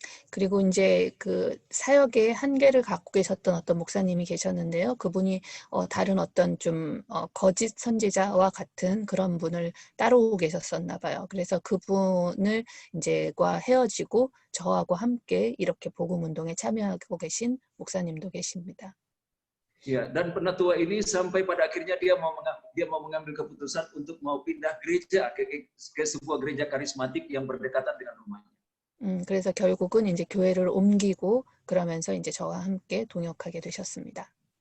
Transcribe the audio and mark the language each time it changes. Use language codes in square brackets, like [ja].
[ko] 그리고 이제 그 사역의 한계를 갖고 계셨던 어떤 목사님이 계셨는데요. 그분이 다른 어떤 좀 거짓 선지자와 같은 그런 분을 따르고 계셨었나 봐요. 그래서 그분을 이제과 헤어지고 저하고 함께 이렇게 복음 운동에 참여하고 계신 목사님도 계십니다. [id] Ya, dan penatua ini sampai pada akhirnya dia mau mengambil keputusan untuk mau pindah gereja ke sebuah gereja karismatik yang berdekatan dengan rumahnya. [ko] 그래서 결국은 이제 교회를 옮기고 그러면서 이제 저와 함께 동역하게 되셨습니다.